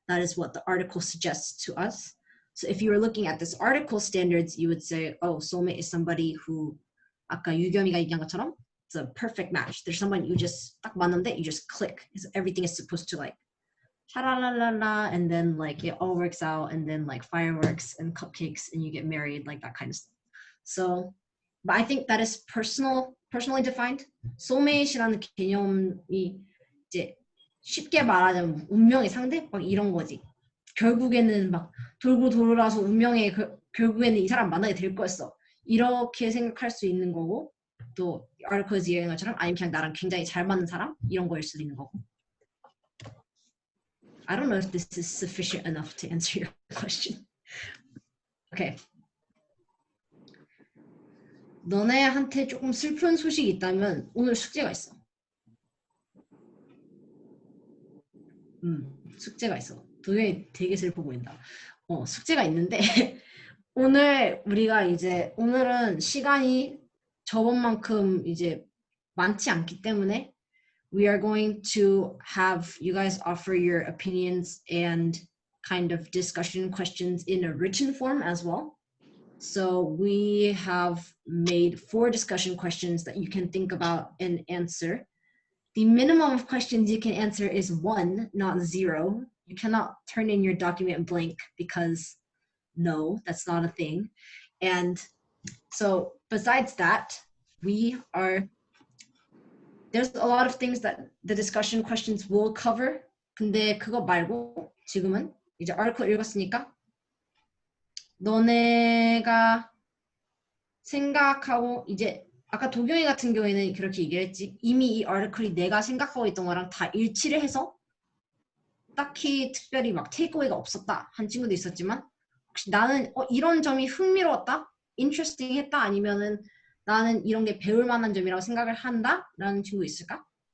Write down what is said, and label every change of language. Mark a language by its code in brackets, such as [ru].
[en] That is what the article suggests to us. So if you were looking at this article standards, you would say, oh, soulmate is somebody who [ko] 아까 유겸이가 얘기한 것처럼 [en] it's a perfect match. There's someone you just [ko] 딱 맞는데 [en] you just click. Everything is supposed to like sha-la-la-la-la, and then like it all works out, and then like fireworks and cupcakes and you get married, like that kind of stuff. So, but I think that is personally defined. [ko] soulmate이라는 개념이 이제 쉽게 말하자면 운명의 상대? 막 이런 거지. 결국에는 막 돌고 돌아서 운명의 결국에는 이 사람 만나게 될 거였어. 이렇게 생각할 수 있는 거고, 또 아르코에서 얘기한 것처럼 아니면 그냥 나랑 굉장히 잘 맞는 사람? 이런 거일 수도 있는 거고. [en] I don't know if this is sufficient enough to answer your question. Okay. [ko] 너네한테 조금 슬픈 소식이 있다면 오늘 숙제가 있어. 숙제가 있어. 도현이 되게 슬퍼 보인다. 숙제가 있는데 오늘 우리가 이제 오늘은 시간이 저번만큼 이제 많지 않기 때문에 [en] we are going to have you guys offer your opinions and kind of discussion questions in a written form as well. So we have made 4 discussion questions that you can think about and answer. The minimum of questions you can answer is 1, not 0. You cannot turn in your document blank because no, that's not a thing. And so besides that, there's a lot of things that the discussion questions will cover. [ko] 근데 그거 말고 지금은 이제 article 읽었으니까 너네가 생각하고 이제 아까 도경이 같은 경우에는 그렇게 얘기했지. 이미 이 article이 내가 생각하고 있던 거랑 다 일치를 해서 딱히 특별히 막 테이크어웨이가 없었다 한 친구도 있었지만 혹시 나는 이런 점이 흥미로웠다, interesting 했다 아니면은 나는 이런 게 배울 만한 점이라고 생각을 한다 라는 친구 있을까?